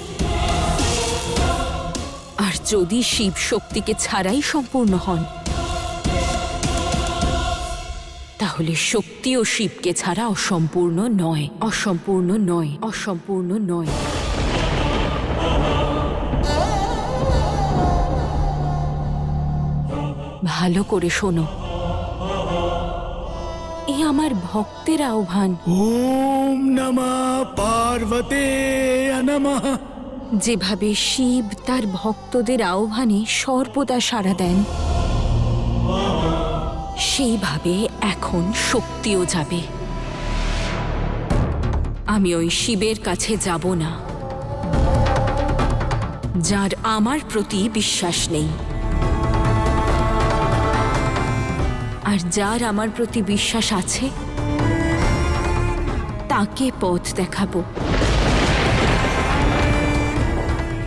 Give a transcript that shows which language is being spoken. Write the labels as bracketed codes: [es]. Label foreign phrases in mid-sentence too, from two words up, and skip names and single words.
[bn] আর যদি শিব শক্তিকে ছাড়াই সম্পূর্ণ হন তাহলে শক্তিও শিবকে ছাড়া অসম্পূর্ণ নয়, অসম্পূর্ণ নয়, অসম্পূর্ণ নয়। ভালো করে শোনো, এ আমার ভক্তের আহ্বান। [sa] ओम नमः पार्वते नमः। [bn] যেভাবে শিব তার ভক্তদের আহ্বানে সর্বদা সাড়া দেন, সেইভাবে এখন শক্তিও যাবে। আমি ওই শিবের কাছে যাব না যার আমার প্রতি বিশ্বাস নেই, আর যার আমার প্রতি বিশ্বাস আছে তাকে পথ দেখাবো।